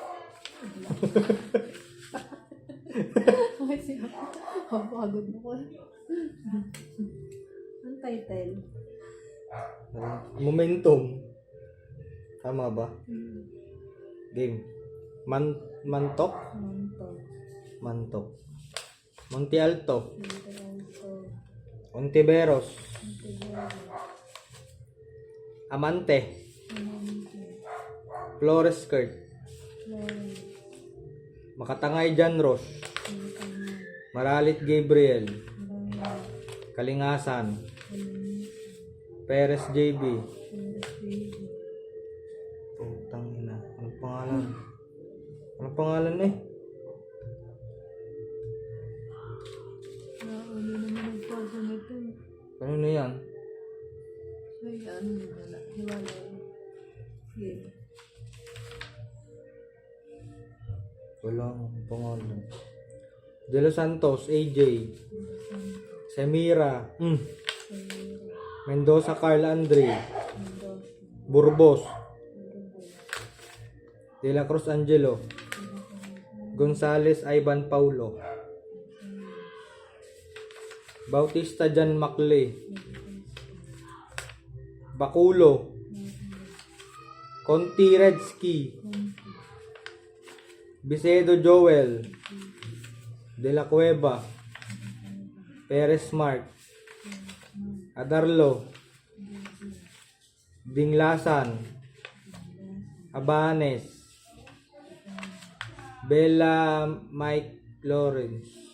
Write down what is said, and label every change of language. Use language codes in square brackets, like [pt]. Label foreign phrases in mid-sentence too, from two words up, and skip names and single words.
[tl] Okay, siya. Pagod mo ko. Ang title? Momentum. Tama ba? Game. Mantok? Monto. Mantok. Monte Alto. Monto. Ontiveros. Montevideo. Amante. Amante. Flores Skirt. Florence. Makatangay John Ross. Montangan. Maralit Gabriel. Marami. Kalingasan. Kalinga. Perez JB. Baby. Putang ina. Anong pangalan? Anong pangalan eh? Nauli naman nagpasa nito. Kanino yan? So, ano mo na. Hiwalay. Game. Wala akong pangalan. De Los Santos, AJ. Semira. Mendoza, Carl Andre. Burbos. De La Cruz, Angelo. Gonzales, Ivan Paulo. Bautista, Jan Maclay. Bakulo. Conti Redski. Bicedo Joel. De La Cueva. Perez Mark. Adarlo. Dinglasan. Abanes. Bella Mike Lawrence.